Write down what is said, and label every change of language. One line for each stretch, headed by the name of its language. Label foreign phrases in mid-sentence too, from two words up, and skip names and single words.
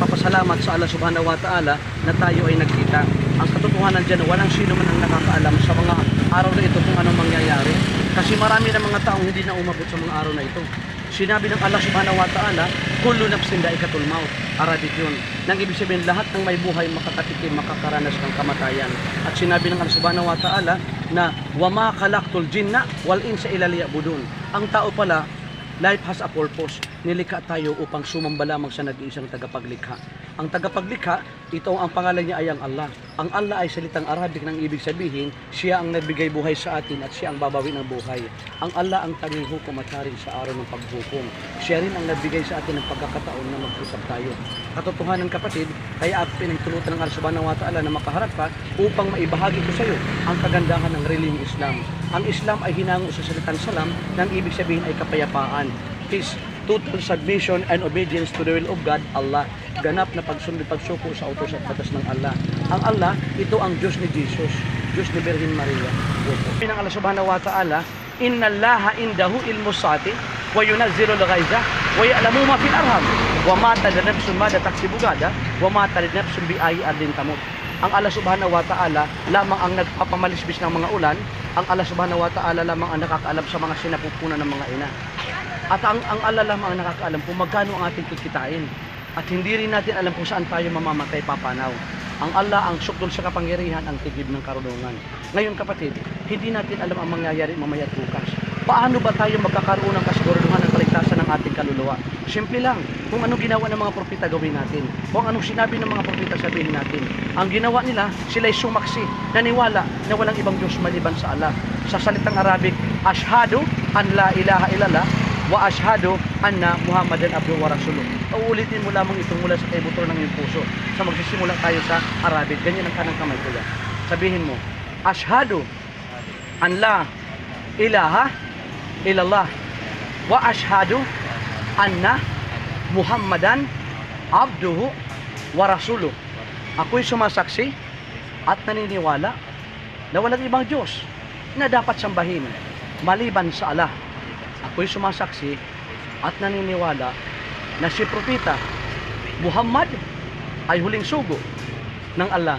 Filipino: pasalamat sa Allah
Arabic: سبحانه وتعالى
Filipino: na tayo ay nagkita. Ang katotohanan dyan, walang sino man ang nakakaalam sa mga araw na ito kung anong mangyayari. Kasi marami na mga taong hindi na umabot sa mga araw na ito. Sinabi ng Allah
Arabic: سبحانه وتعالى, كل نفس ذائقة الموت.
Filipino: Arabic yun. Nang ibig sabihin, lahat ng may buhay makakatikim, makakaranas ng kamatayan. At sinabi ng Allah
Arabic: سبحانه وتعالى
Filipino: na
Arabic: وما خلقت الجن والإنس إلا ليعبدون.
Filipino: Ang tao pala,
English: life has a purpose.
Filipino: Nilikha tayo upang sumamba lamang sa nag-iisang tagapaglikha. Ang tagapaglikha, ito ang pangalan niya ay ang Allah. Ang Allah ay salitang Arabic ng ibig sabihin, siya ang nagbigay buhay sa atin at siya ang babawi ng buhay. Ang Allah ang tanging hukom at haring sa araw ng paghukom. Siya rin ang nagbigay sa atin ng pagkakataon na mag-usap tayo. Katotohanan kapatid, kaya ako pinagtulutan ng Allah
Arabic: سبحانه وتعالى
Filipino: na makaharap ka upang maibahagi ko sa iyo ang kagandahan ng relihiyong Islam. Ang Islam ay hinango sa salitang salam, ng ibig sabihin ay kapayapaan.
English: Peace, total submission and obedience to the will of God, Allah.
Filipino: Ganap na pagsuko sa utos at batas ng Allah. Ang Allah, ito ang Diyos ni Jesus, Diyos ni Virgin Maria.
Arabic: Pinang الله سبحانه وتعالى, إنّ الله عنده علم الساعة وينزّل الغيث ويعلم ما في الأرحام وما تدري نفس ما تكسب غدا وما تدري نفس بأيّ أرض تموت.
Filipino: Ang Allah
Arabic: سبحانه وتعالى
Filipino: lamang ang nagpapamalisbis ng mga ulan. Ang Allah
Arabic: سبحانه وتعالى
Filipino: lamang ang nakakaalam sa mga sinapupunan ng mga ina. At ang Allah lamang ang nakakaalam kung magkano ang ating kikitain. At hindi rin natin alam kung saan tayo mamamatay papanaw. Ang Allah ang sukdol sa kapangyarihan, ang tigib ng karunungan. Ngayon kapatid, hindi natin alam ang mangyayari mamaya at bukas. Paano ba tayo magkakaroon ng kasiguraduhan ng kaligtasan ng ating kaluluwa? Simple lang, kung anong ginawa ng mga propeta gawin natin. Kung anong sinabi ng mga propeta sabihin natin. Ang ginawa nila, sila'y sumaksi, naniwala na walang ibang Diyos maliban sa Allah. Sa salitang Arabic,
Arabic: أشهد أن لا إله إلا الله وأشهد أنّ محمدا عبده ورسوله.
Filipino: Uulitin mo lamang ito mula sa kaibuto ng iyong puso. Sa magsisimula tayo sa Arabic, ganyan ang kanang kamay ko yan. Sabihin mo,
Arabic: أشهد أن لا إله إلا الله وأشهد أنّ محمدا عبده ورسوله.
Filipino: Ako'y sumasaksi at naniniwala na walang ibang Diyos na dapat sambahin maliban sa Allah. Ako'y sumasaksi at naniniwala na si Propeta Muhammad ay huling sugo ng Allah.